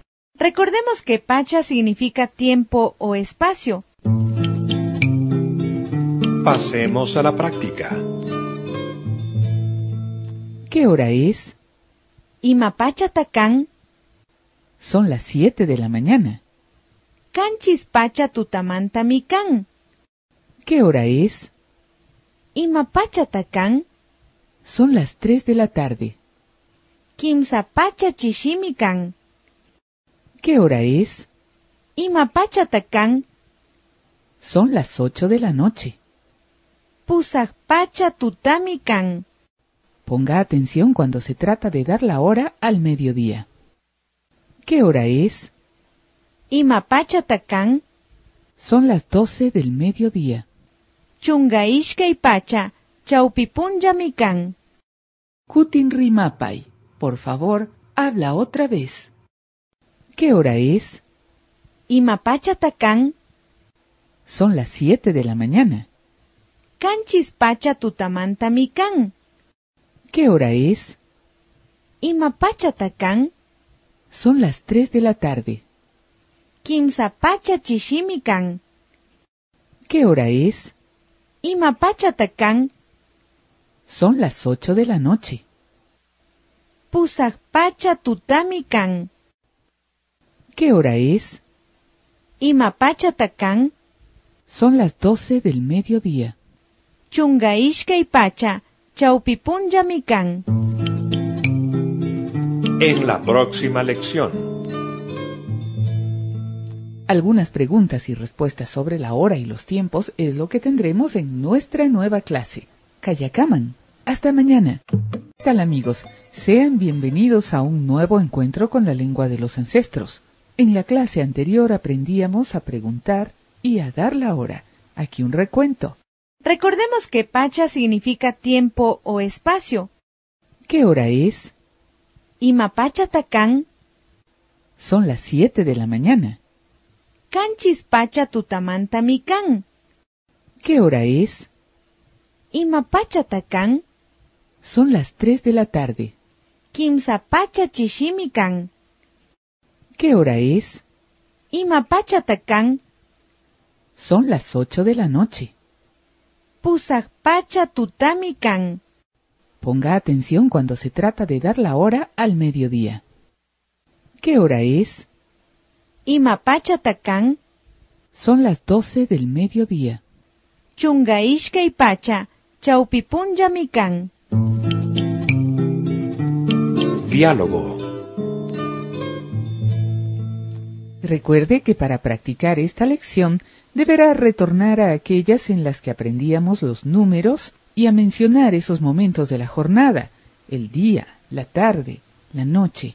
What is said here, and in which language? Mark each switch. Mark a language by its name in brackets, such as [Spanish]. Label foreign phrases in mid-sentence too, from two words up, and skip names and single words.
[Spanish] Recordemos que pacha significa tiempo o espacio. Pasemos a la práctica. ¿Qué hora es? [Quechua] Imapacha takán, [Spanish] Son las 7 de la mañana. [Quechua] kanchis pacha tutamanta mikan. [Spanish] ¿Qué hora es? [Quechua] Imapacha takán, [Spanish] Son las 3 de la tarde. [Quechua] kimsa pacha chishimikan. [Spanish] ¿Qué hora es? [Quechua] Imapacha takán, [Spanish] Son las 8 de la noche. [Quechua] pusak pacha tutamikan. [Spanish] Ponga atención cuando se trata de dar la hora al mediodía. ¿Qué hora es? [Quechua] Imapacha takán, [Spanish] Son las 12 del mediodía. [Quechua] chungaishkay pacha chaupipunja mikan. Kutin Rimapay, [Spanish] por favor, habla otra vez. ¿Qué hora es? [Quechua] Imapacha takán, [Spanish] Son las 7 de la mañana. [Quechua] kanchis pacha tutamanta mikan. [Spanish] ¿Qué hora es? [Quechua] Imapacha takán, [Spanish] Son las 3 de la tarde. [Quechua] kimsa pacha chishimikan. [Spanish] ¿Qué hora es? [Quechua] Imapacha takán, [Spanish] Son las 8 de la noche. [Quechua] pusak pacha tutamikan. [Spanish] ¿Qué hora es? [Quechua] Imapacha takán, [Spanish] Son las 12 del mediodía. [Quechua] chungaishkay pacha chaupipunja mikan. [Spanish] En la próxima lección. Algunas preguntas y respuestas sobre la hora y los tiempos es lo que tendremos en nuestra nueva clase. Kayakaman. Hasta mañana. ¿Qué tal, amigos? Sean bienvenidos a un nuevo encuentro con la lengua de los ancestros. En la clase anterior aprendíamos a preguntar y a dar la hora. Aquí un recuento. Recordemos que pacha significa tiempo o espacio. ¿Qué hora es? [Quechua] Imapacha takan, [Spanish] Son las 7 de la mañana. [Quechua] kanchis pacha tutamanta mikan. [Spanish] ¿Qué hora es? [Quechua] Imapacha takan, [Spanish] Son las 3 de la tarde. [Quechua] kimsa pacha chishimikan. [Spanish] ¿Qué hora es? [Quechua] Imapacha takan, [Spanish] Son las 8 de la noche. [Quechua] pusak pacha tutamikan. [Spanish] Ponga atención cuando se trata de dar la hora al mediodía. ¿Qué hora es? [Quechua] Imapacha takan, [Spanish] Son las 12 del mediodía. [Quechua] chungaishkay pacha chaupipunja mikan. [Spanish] Diálogo. Recuerde que para practicar esta lección deberá retornar a aquellas en las que aprendíamos los números y a mencionar esos momentos de la jornada, el día, la tarde, la noche.